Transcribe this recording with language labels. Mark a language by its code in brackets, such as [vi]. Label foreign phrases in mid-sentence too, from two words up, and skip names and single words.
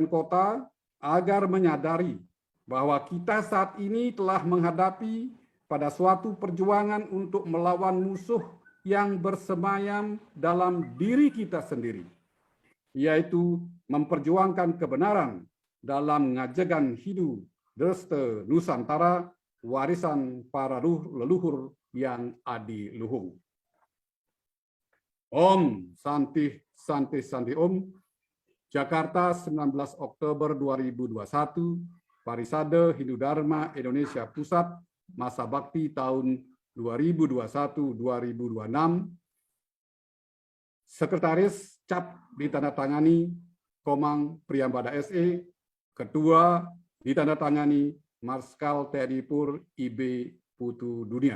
[id] kota, agar menyadari bahwa kita saat ini telah menghadapi pada suatu perjuangan untuk melawan musuh yang bersemayam dalam diri kita sendiri, yaitu memperjuangkan kebenaran dalam ngajegan Hindu Dresta Nusantara, warisan para leluhur yang adiluhung. [sa] Om Santi Santi Santi Om. [id] Jakarta, 19 Oktober 2021, Parisade Hindu Dharma Indonesia Pusat, masa bakti tahun 2021-2026. Sekretaris Cap ditandatangani Komang Priyambada SE, Ketua ditandatangani Marskal TNI Pur IB Putu Dunia.